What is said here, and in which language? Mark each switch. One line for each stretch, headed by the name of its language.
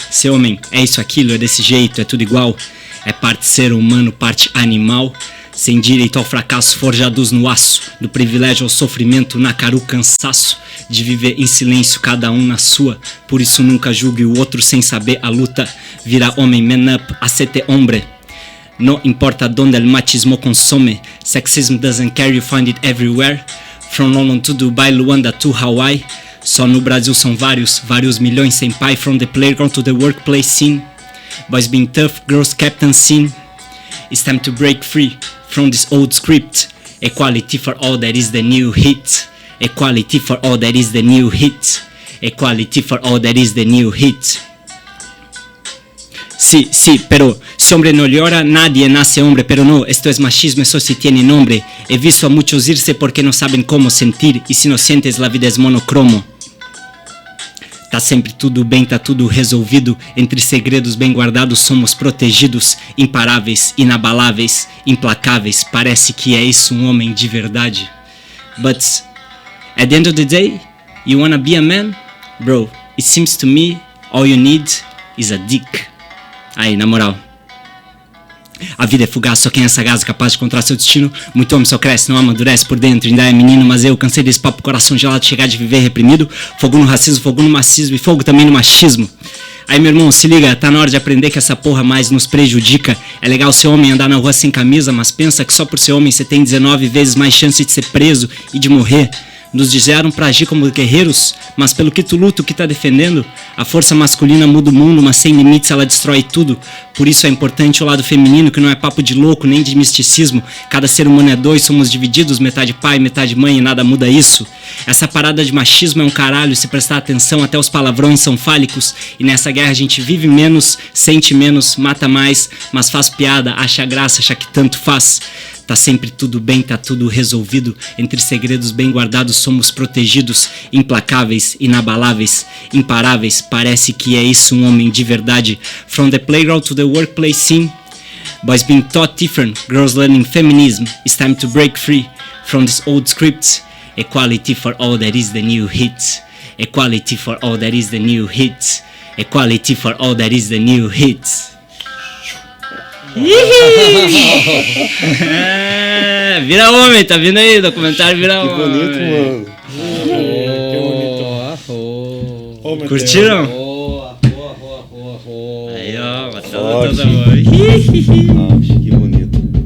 Portuguese: Ser homem, é isso, aquilo, é desse jeito, é tudo igual. É parte ser humano, parte animal. Sem direito ao fracasso, forjados no aço. Do privilégio ao sofrimento, na cara o cansaço. De viver em silêncio, cada um na sua. Por isso nunca julgue o outro sem saber a luta. Vira homem,
English: man up,
Spanish: hacete hombre. No importa donde el machismo consome.
English: Sexism doesn't care, you find it everywhere. From London to Dubai, Luanda to Hawaii.
Portuguese: Só no Brasil são vários milhões sem pai.
English: From the playground to the workplace scene. Boys being tough, girls kept unseen. It's time to break free from this old script. Equality for all, that is the new hit. Equality for all, that is the new hit. Equality for all, that is the new hit.
Spanish: Sí, sí, pero si hombre no llora, nadie nace hombre. Pero no, esto es machismo, eso sí tiene nombre. He visto a muchos irse porque no saben cómo sentir. Y si no sientes, la vida es monocromo.
Portuguese: Tá sempre tudo bem, tá tudo resolvido. Entre segredos bem guardados somos protegidos. Imparáveis, inabaláveis, implacáveis. Parece que é isso um homem de verdade.
English: But at the end of the day, you wanna be a man? Bro, it seems to me all you need is a dick.
Portuguese: Aí, na moral. A vida é fugaz, só quem é sagaz é capaz de encontrar seu destino. Muito homem só cresce, não amadurece por dentro, ainda é menino. Mas eu cansei desse papo, coração gelado, chegar de viver reprimido. Fogo no racismo, fogo no machismo e fogo também no machismo. Aí, meu irmão, se liga, tá na hora de aprender que essa porra mais nos prejudica. É legal ser homem, andar na rua sem camisa, mas pensa que só por ser homem você tem 19 vezes mais chance de ser preso e de morrer. Nos disseram pra agir como guerreiros, mas pelo que tu luta, o que tá defendendo, a força masculina muda o mundo, mas sem limites ela destrói tudo. Por isso é importante o lado feminino, que não é papo de louco nem de misticismo. Cada ser humano é dois, somos divididos, metade pai, metade mãe, e nada muda isso. Essa parada de machismo é um caralho, se prestar atenção até os palavrões são fálicos. E nessa guerra a gente vive menos, sente menos, mata mais, mas faz piada, acha graça, acha que tanto faz. Tá sempre tudo bem, tá tudo resolvido. Entre segredos bem guardados somos protegidos. Implacáveis, inabaláveis, imparáveis. Parece que é isso um homem de verdade.
English: From the playground to the workplace scene, boys being taught different, girls learning feminism. It's time to break free from this old script. Equality for all, that is the new hit. Equality for all, that is the new hit. Equality for all, that is the new hit.
Portuguese: É, vira homem, tá vindo aí, documentário Vira Homem. Que bonito, mano. Oh, meu Curtiram? Aí, ó, matando todo mundo. Acho que bonito.